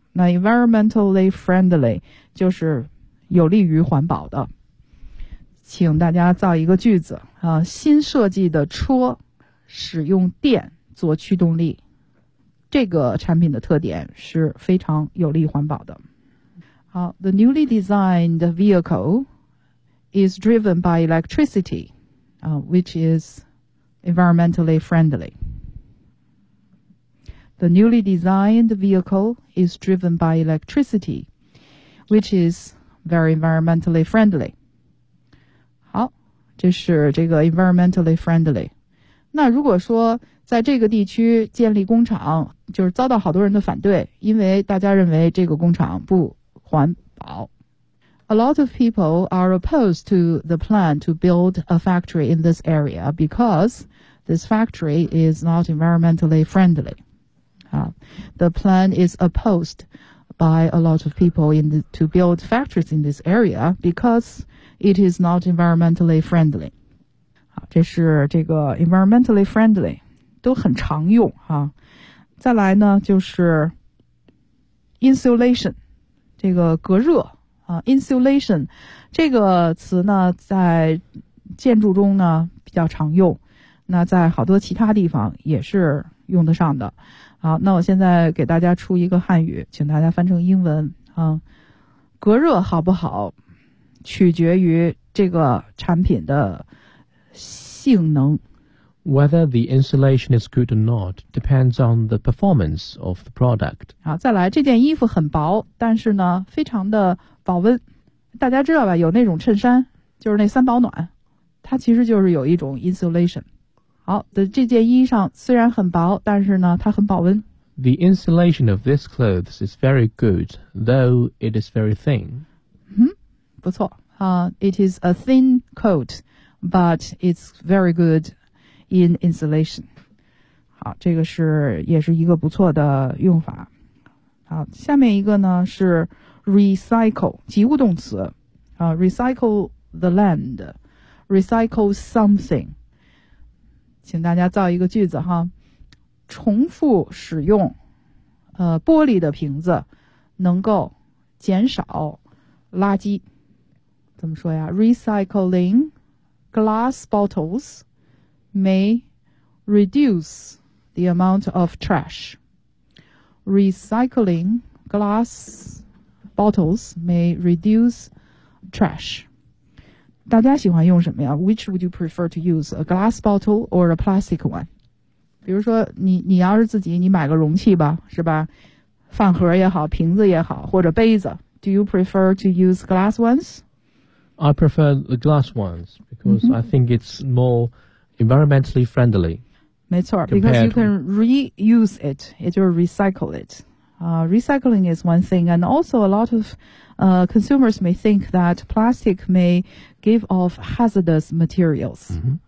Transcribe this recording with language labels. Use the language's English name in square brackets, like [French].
[Chinese] 那 environmentally friendly 就是有利于环保的。请大家造一个句子啊，新设计的车使用电做驱动力，这个产品的特点是非常有利环保的。 [English] 好 ，The newly designed vehicle is driven by electricity, which is environmentally friendly. The newly designed vehicle is driven by electricity, which is very environmentally friendly. [Chinese] 这是这个 environmentally friendly。那如果说在这个地区建立工厂，就是遭到好多人的反对，因为大家认为这个工厂不环保。 [English] A lot of people are opposed to the plan to build a factory in this area because this factory is not environmentally friendly. The plan is opposed by a lot of people to build factories in this area because. It is not environmentally friendly. [Chinese] 好，这是这个 environmentally friendly 都很常用啊。再来呢，就是 insulation， 这个隔热啊。 insulation 这个词呢，在建筑中呢比较常用，那在好多其他地方也是用得上的。好，那我现在给大家出一个汉语，请大家翻成英文啊。隔热好不好？取决于这个产品的性能。 [English] Whether the insulation is good or not depends on the performance of the product. [Chinese] 好，再来，这件衣服很薄，但是呢，非常的保温。大家知道吧？有那种衬衫，就是那三保暖，它其实就是有一种 insulation。好的，这件衣裳虽然很薄，但是呢，它很保温。 [English] The insulation of this clothes is very good, though it is very thin. [Chinese] 不错啊、 [English] it is a thin coat, but it's very good in insulation. [Chinese] 好，这个是也是一个不错的用法。好，下面一个呢是 recycle， 及物动词啊 ， [English] recycle the land， recycle something。 [Chinese] 请大家造一个句子哈，重复使用，玻璃的瓶子能够减少垃圾。怎么说呀 [English] ？Recycling glass bottles may reduce the amount of trash. Recycling glass bottles may reduce trash. [Chinese] 大家喜欢用什么呀 [English] ？Which would you prefer to use, a glass bottle or a plastic one? [Chinese] 比如说你要是自己你买个容器吧，是吧？饭盒也好，瓶子也好，或者杯子， [English] Do you prefer to use glass ones? I prefer the glass ones because、mm-hmm. I think it's more environmentally friendly. [Chinese] 没错 [English] because you can reuse it. It will recycle it. Recycling is one thing, and also a lot of consumers may think that plastic may give off hazardous materials.、